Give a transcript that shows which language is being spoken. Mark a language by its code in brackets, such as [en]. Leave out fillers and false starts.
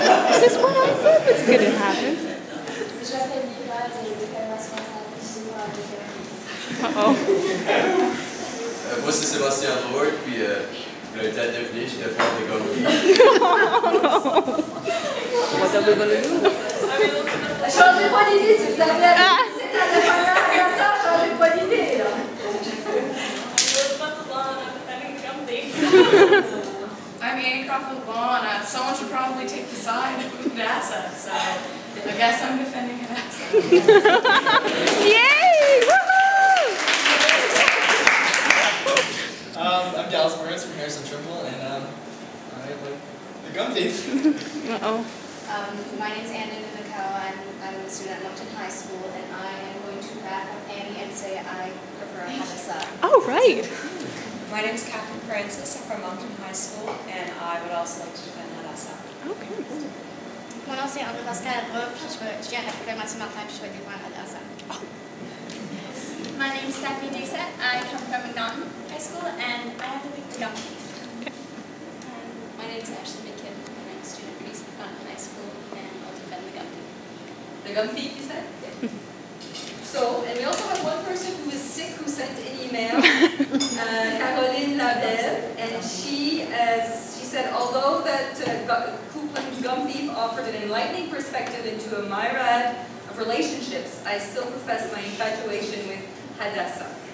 [en] Is this what I said was going to happen? [fr] Je m'appelle Lila, de l'école nationale, puis je défends avec [en] Uh-oh. [fr] Moi, c'est Sébastien Lord, puis vous l'avez peut-être deviné, je défends des Gum Thief. [en] What are we going to do? [fr] Changez pas d'idée, s'il vous plaît. C'est à la première comme ça, changez pas d'idée, là. [en] I'm Annie Crawford Law, and someone should probably take the side of Hadassah, so I guess I'm defending Hadassah. Yay! Woohoo! I'm Dallas Burns from Harrison Trimble, and I like the Gum Thief. Uh-oh. My name is Anna Nakawa, and I'm a student at Moncton High School, and I am going to back up Annie and say I prefer Hadassah. Oh, right. My name is Catherine Francis. I'm from Moncton High School, and I would also like to defend Hadassah. Okay. [fr] Mon nom c'est André Pascal Rob, puis je viens de l'école Mathieu Martin, puis je vais défendre Hadassah. [en] My name is Stephanie Doucette. I come from Moncton High School, and I have to pick the Gum Thief. My name is Ashley McKim, and I'm a student at Moncton High School, and I'll defend the Gum Thief. The Gum Thief, you said? So, and we also have one person who is sick who sent an email, Caroline Labelle, and she said, although that Coupland's Gum Thief offered an enlightening perspective into a myriad of relationships, I still profess my infatuation with Hadassah.